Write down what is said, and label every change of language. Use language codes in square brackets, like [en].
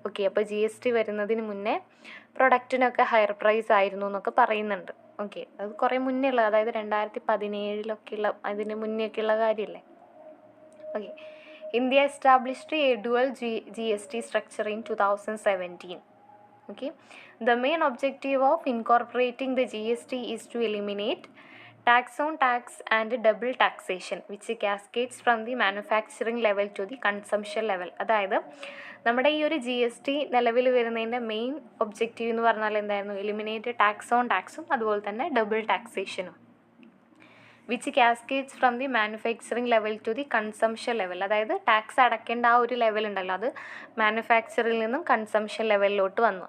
[ml] Okay, അപ്പോൾ GST വരുന്നതിന് മുന്നേ പ്രൊഡക്റ്റിനൊക്കെ ഹയർ പ്രൈസ് ആയിരുന്നു എന്നൊക്കെ പറയുന്നുണ്ട്. ഓക്കെ, അത് കുറേ മുന്നേ ഉള്ള, അതായത് 2017 അതിന് മുന്നേയൊക്കെയുള്ള കാര്യമല്ലേ. [en] Okay, India established a dual GST structure in 2017. Okay, the main objective of incorporating the GST is to eliminate tax on tax and double taxation which cascades from the manufacturing level to the consumption level. [ml] അതായത് നമ്മുടെ ഈ ഒരു GST നിലവിൽ വരുന്നതിൻ്റെ main objective എന്ന് പറഞ്ഞാൽ എന്തായിരുന്നു, eliminate tax on ടാക്സും അതുപോലെ തന്നെ double ടാക്സേഷനും [en] Which cascades from the manufacturing level to the consumption level. [ml] അതായത് ടാക്സ് അടയ്ക്കേണ്ട ആ ഒരു ലെവൽ ഉണ്ടല്ലോ, അത് മാനുഫാക്ചറിൽ നിന്നും കൺസംഷൻ ലെവലിലോട്ട് വന്നു.